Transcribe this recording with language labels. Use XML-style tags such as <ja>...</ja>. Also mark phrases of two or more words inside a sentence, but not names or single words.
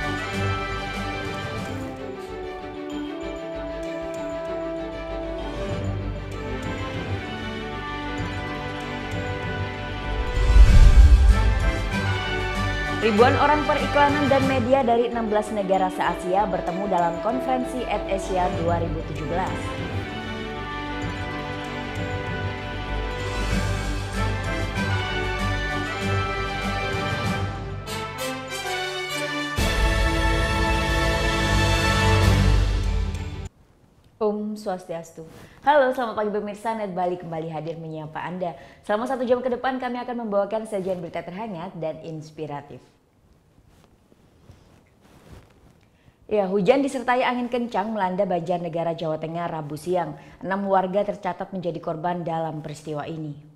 <id>Ribuan orang periklanan dan media dari 16 negara se-Asia bertemu dalam konferensi AdAsia 2017.</id> <ban>Om Swastiastu.</ban> <id>Halo, selamat pagi pemirsa. Net Bali kembali hadir menyapa Anda. Selama 1 jam ke depan kami akan membawakan sajian berita terhangat dan inspiratif. Ya, hujan disertai angin kencang melanda Banjarnegara, Jawa Tengah Rabu siang. 6 warga tercatat menjadi korban dalam peristiwa ini.</id>